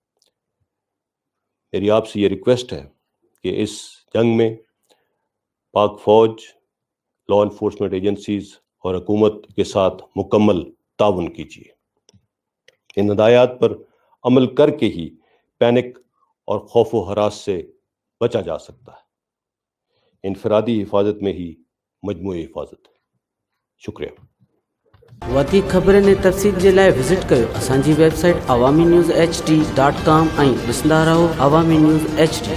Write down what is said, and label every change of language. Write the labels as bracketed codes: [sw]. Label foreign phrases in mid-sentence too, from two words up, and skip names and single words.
[ur] میری آپ سے یہ ریکویسٹ ہے کہ اس جنگ میں پاک فوج، [en] law enforcement agencies [ur] اور حکومت کے ساتھ مکمل تعاون کیجیے۔ ان ہدایات پر عمل کر کے ہی پینک اور خوف و ہراس سے بچا جا سکتا ہے۔ انفرادی حفاظت میں ہی مجموعی حفاظت ہے۔ شکریہ۔ [sd] वधीक ख़बरनि ऐं तफ़सील जे लाइ विज़िट कयो असांजी वेबसाइट awami news hd.com ऐं ॾिसंदा रहो Awami News HD।